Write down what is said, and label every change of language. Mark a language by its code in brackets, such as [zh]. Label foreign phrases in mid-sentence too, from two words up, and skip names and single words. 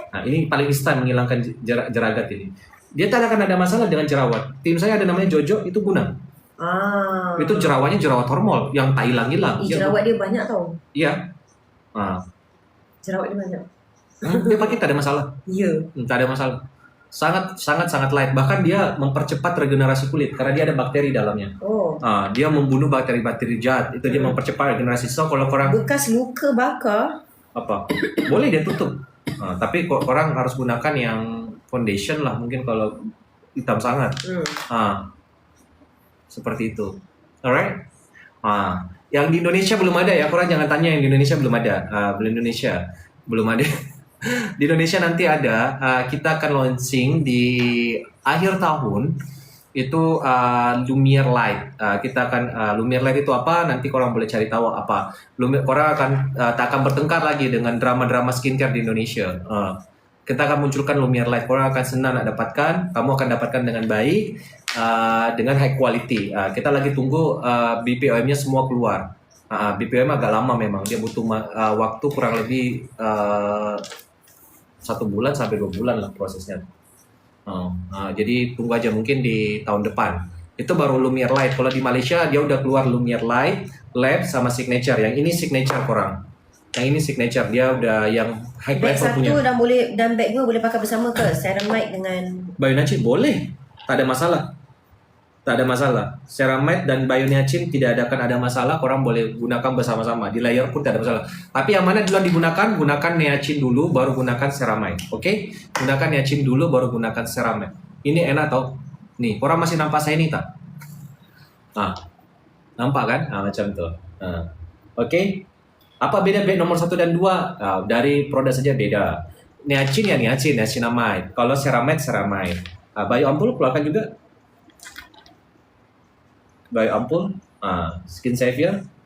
[ms] Ini paling instan menghilangkan jeragat ini. Dia tak akan ada masalah dengan jerawat. Tim saya ada namanya Jojo, itu guna. Itu jerawatnya jerawat hormon yang tak hilang-hilang. Jerawat dia banyak tau. Iya. Jerawat dia banyak. Dia pakai tak ada masalah. Ya. Tak ada masalah. Sangat light. [id] Bahkan dia mempercepat regenerasi kulit karena dia ada bakteri dalamnya. Dia membunuh bakteri-bakteri jahat. Itu dia mempercepat regenerasi. [ms] So kalau korang bekas luka bakar boleh dia tutup. Tapi korang harus gunakan yang foundation lah, mungkin kalau hitam sangat. Seperti itu. Alright. Yang di Indonesia belum ada ya, korang jangan tanya yang di Indonesia belum ada. Belum ada. Di Indonesia nanti ada. Kita akan launching di akhir tahun. Itu Lumiere Light. Kita akan Lumiere Light itu apa? Nanti korang boleh cari tahu apa. Korang tak akan bertengkar lagi dengan drama-drama skincare di Indonesia. Kita akan munculkan Lumiere Light. Korang akan senang nak dapatkan. Kamu akan dapatkan dengan baik, dengan [en] high quality. [id] Kita lagi tunggu BPOM-nya semua keluar. BPOM agak lama memang. Dia butuh waktu kurang lebih 1 bulan sampai 2 bulan lah prosesnya. Jadi tunggu aja mungkin di tahun depan. Itu baru Lumiere Light. Kalau di Malaysia dia udah keluar Lumiere Light, Lab sama Signature. [ms] Yang ini Signature korang. Yang ini Signature, dia udah yang high bag level satu punya. dan bag dua boleh pakai bersama ke? Ceramide dengan Bioniacin boleh, tak ada masalah. Ceramide dan Bioniacin tidak ada masalah. Korang boleh gunakan bersama-sama di layer pun tidak ada masalah. [id] Tapi yang mana duluan digunakan? Gunakan niacin dulu, baru gunakan ceramide. [ms] Oke? Gunakan niacin dulu, baru gunakan ceramide. Ini enak tau. Nih, korang masih nampak saya ini tak? Nampak kan? Macam tu. Oke? [id] Apa beda bag nomor 1 dan 2? Dari produk saja beda. Niacin ya niacinamide. Kalau ceramide. Bio Ampul keluarkan juga. Bio Ampul. Skin Savior.